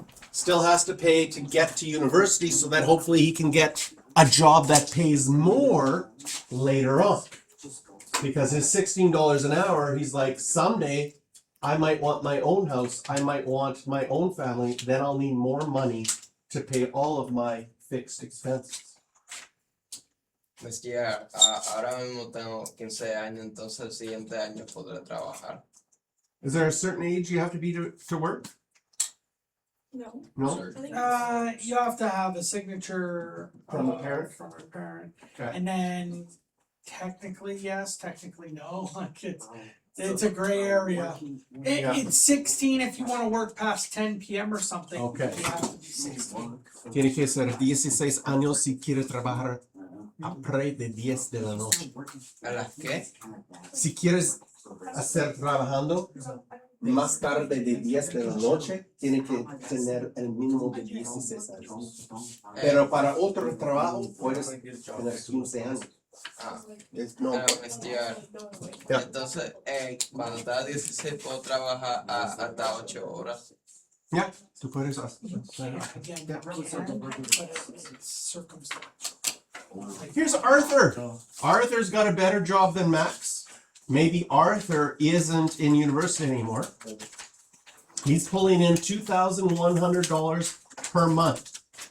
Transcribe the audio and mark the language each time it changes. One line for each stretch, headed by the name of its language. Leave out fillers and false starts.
English: Still has to pay to get to university so that hopefully he can get a job that pays more later on. Because his $16 an hour, he's like, someday I might want my own house, I might want my own family, then I'll need more money to pay all of my fixed expenses.
Spanish: Pues ya, ahora mismo tengo 15 años, entonces el siguiente año podré trabajar.
English: Is there a certain age you have to be to work? No. No? I think You have to have a signature. From a parent? From a parent, Okay. and then technically yes, technically no, like it's a gray area. Yeah. It's 16 if you wanna work past 10 PM or something. Okay. You have to be 16.
Spanish: Tiene que ser 16 años si quiere trabajar après de 10 de la noche. ¿A las qué? Si quieres hacer trabajando más tarde de 10 de la noche, tiene que tener el mínimo de 16 años. Pero para otro trabajo puedes tener 15 años. No. Investigar. Ya. Entonces, cuando estaba 16 puedo trabajar hasta 8 horas. Ya, tú puedes hacer.
English: Again, Yeah. but it's circumstantial. Here's Arthur. Arthur's got a better job than Max. Maybe Arthur isn't in university anymore. He's pulling in $2,100 per month.